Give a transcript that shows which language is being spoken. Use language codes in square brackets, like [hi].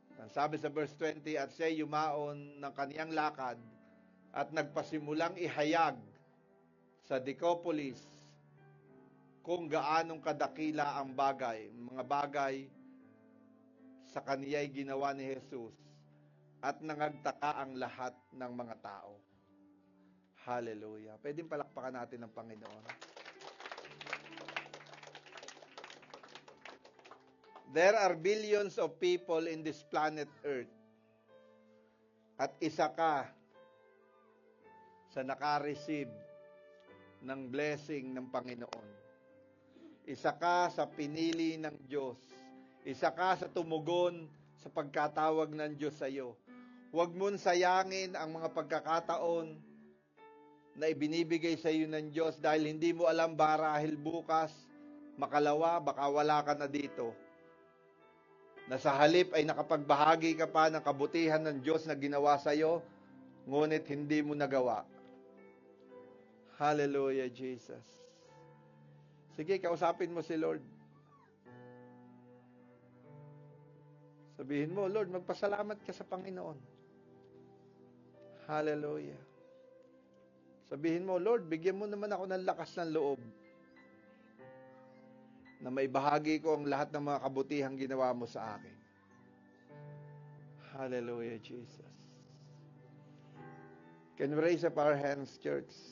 [tl] Sabi sa verse 20, at siya yumaon ng kaniyang lakad at nagpasimulang ihayag sa Decapolis kung gaanong kadakila ang mga bagay sa kaniya'y ginawa ni Jesus, at nangagtaka ang lahat ng mga tao. Hallelujah. Pwedeng palakpakan natin ang Panginoon. [en] There are billions of people in this planet Earth. [tl] At isa ka sa naka-receive ng blessing ng Panginoon. Isa ka sa pinili ng Diyos. Isa ka sa tumugon sa pagkatawag ng Diyos sa iyo. Huwag mong sayangin ang mga pagkakataon na ibinibigay sa iyo ng Diyos dahil hindi mo alam marahil bukas, makalawa, baka wala ka na dito. Na sa halip ay nakapagbahagi ka pa ng kabutihan ng Diyos na ginawa sa iyo, ngunit hindi mo nagawa. Hallelujah, Jesus. Sige, kausapin mo si Lord. Sabihin mo, Lord, magpasalamat ka sa Panginoon. Hallelujah. Sabihin mo, Lord, bigyan mo naman ako ng lakas ng loob na may bahagi ko ang lahat ng mga kabutihang ginawa mo sa akin. Hallelujah, Jesus. [en] Can we raise up our hands, church?